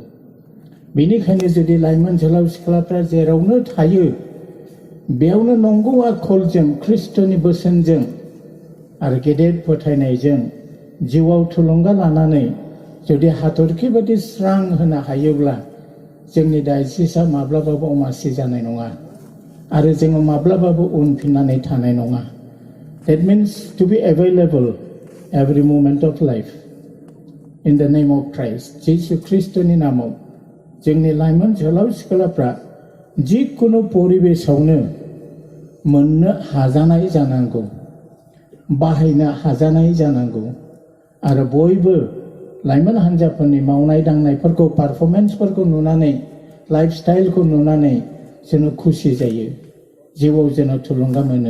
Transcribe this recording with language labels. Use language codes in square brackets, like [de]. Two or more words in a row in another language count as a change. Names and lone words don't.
[brx] बेनिखायनो जुदि लाइमोन जोहोलाव सिख्लाफ्रा जेरावनो थायो बेयावनो नंगौ आखलजों ख्रिस्ट'नि बोसोनजों आरो गेदेर फोथायनायजों जिउआव थुलुंगा लानानै जुदि हाथरखि बादि स्रां होनो हायोब्ला जोंनि डायसेसआ माब्लाबाबो अमासि जानाय नङा आरो जोङो माब्लाबाबो उनफिननानै थानाय नङा। [en] That means to be available every moment of life in the name of Christ. [brx] जिसु ख्रिस्ट'नि नामाव जोंनि लाइमोन जोहोलाव सिख्लाफ्रा जिखुनु परिबेसावनो मोननो हाजानाय जानांगौ, बाहायनो हाजानाय जानांगौ आरो बयबो लाइमोन हान्जाफोरनि मावनाय दांनायफोरखौ पारफरमेन्सफोरखौ नुनानै लाइफ स्टाइलखौ नुनानै जोङो खुसि जायो, जिउआव जोङो थुलुंगा मोनो।